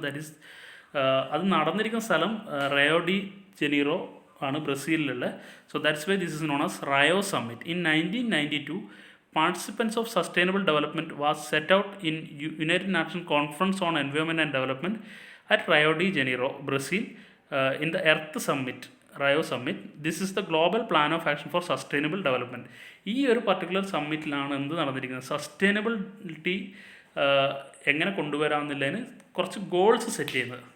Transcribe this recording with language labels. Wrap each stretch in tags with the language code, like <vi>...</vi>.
<en>that is</en> <ml>അത് നടന്നിരിക്കുന്ന സ്ഥലം Rayo de Janeiro ആണ്, ബ്രസീലിലുള്ള.</ml> <en>So that's why this is known as Rio summit. In 1992 participants of sustainable development was set out in United Nations Conference on Environment and Development at Rio de Janeiro, Brazil, in the Earth Summit, Rio Summit. This is the global plan of action for sustainable development.</en> <ml>ഈ ഒരു particular സമ്മിറ്റിലാണ് എന്ത് നടന്നിരിക്കുന്നത്, sustainability എങ്ങനെ കൊണ്ടുവരാമെന്നുള്ളതിന് കുറച്ച് goals set ചെയ്യുന്നത്.</ml>